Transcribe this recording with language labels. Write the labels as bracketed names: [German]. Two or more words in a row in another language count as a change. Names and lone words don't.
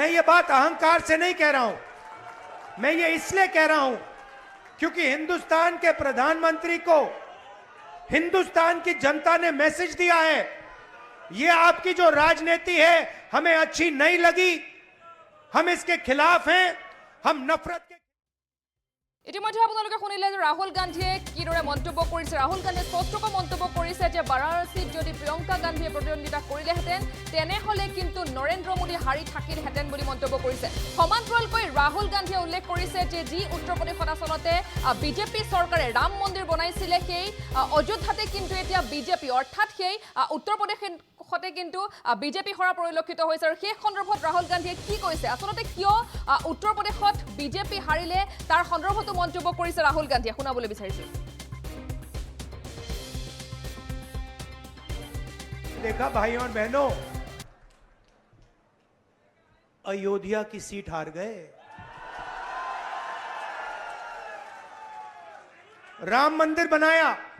[Hindi] ये बात अहंकार से नहीं कह रहा हूं मैं ये इसलिए कह रहा हूं क्योंकि हिंदुस्तान के प्रधानमंत्री को हिंदुस्तान की जनता ने मैसेज दिया है ये आपकी जो राजनीति है हमें अच्छी नहीं लगी हम इसके खिलाफ हैं हम नफरत के [Assamese] ইতিমধ্যে আপোনালোকে শুনিলে যে ৰাহুল গান্ধীয়ে কিদৰে মন্তব্য কৰিছে ৰাহুল গান্ধীয়ে স্পষ্টকৈ মন্তব্য কৰিছে যে বাৰাণসীত যদি প্ৰিয়ংকা গান্ধীয়ে প্ৰতিদ্বন্দ্বিতা কৰিলেহেঁতেন তেনেহ'লে কিন্তু নৰেন্দ্ৰ মোদী হাৰি থাকিলহেঁতেন বুলি মন্তব্য কৰিছে সমান্তৰালকৈ ৰাহুল গান্ধীয়ে উল্লেখ কৰিছে যে যি উত্তৰ প্ৰদেশত আচলতে বিজেপি চৰকাৰে ৰাম মন্দিৰ বনাইছিলে সেই অযোধ্যাতে কিন্তু এতিয়া বিজেপি অৰ্থাৎ সেই উত্তৰ প্ৰদেশতে কিন্তু বিজেপি হৰা পৰিলক্ষিত হৈছে আৰু সেই সন্দৰ্ভত ৰাহুল গান্ধীয়ে কি কৈছে আচলতে কিয় উত্তৰ প্ৰদেশত বিজেপি হাৰিলে তাৰ সন্দৰ্ভত মন্তব্য কৰিছে ৰাহুল গান্ধীয়ে শুনাবলৈ বিচাৰিছো [Hindi] देखा भाइयों और बहनों अयोध्या की सीट हार गए राम मंदिर बनाया